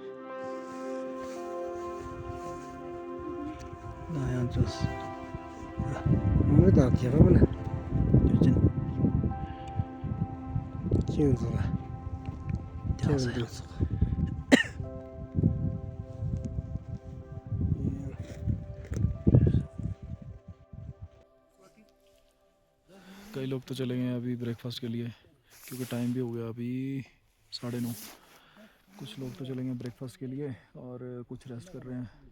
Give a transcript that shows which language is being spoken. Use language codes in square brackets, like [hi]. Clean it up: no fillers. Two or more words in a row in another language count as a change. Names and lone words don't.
[hi] ना यहाँ चूस [tr] Mehmet abi yapma bana. Yüzün Kim sana? Yazı Kim yazı [hi] कई लोग तो चले गए हैं अभी ब्रेकफास्ट के लिए क्योंकि टाइम भी हो गया अभी 9:30। कुछ लोग तो चले गए ब्रेकफास्ट के लिए और कुछ रेस्ट कर रहे हैं।